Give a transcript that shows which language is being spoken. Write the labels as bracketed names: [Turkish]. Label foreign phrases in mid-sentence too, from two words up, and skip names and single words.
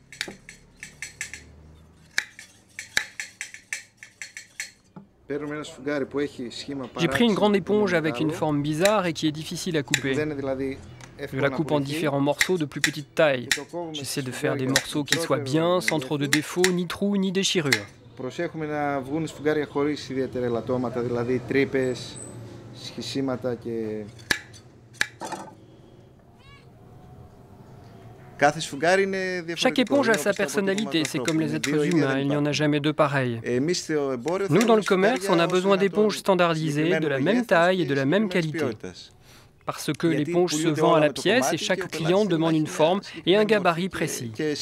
[French] J'ai pris une grande éponge avec une forme bizarre et qui est difficile à couper. Je la coupe en différents morceaux de plus petite taille. J'essaie de faire des morceaux qui soient bien, sans trop de défauts, ni trous, ni déchirures. [Greek] Προσέχουμε να βγουν σφουγγάρια χωρίς ιδιαίτερα ελαττώματα, δηλαδή τρύπες, σχισίματα και... [French] Chaque éponge a sa personnalité, c'est comme les êtres humains, il n'y en a jamais deux pareils. Nous, dans le commerce, on a besoin d'éponges standardisées, de la même taille et de la même qualité. Parce que l'éponge se vend à la pièce et chaque client demande une forme et un gabarit précis.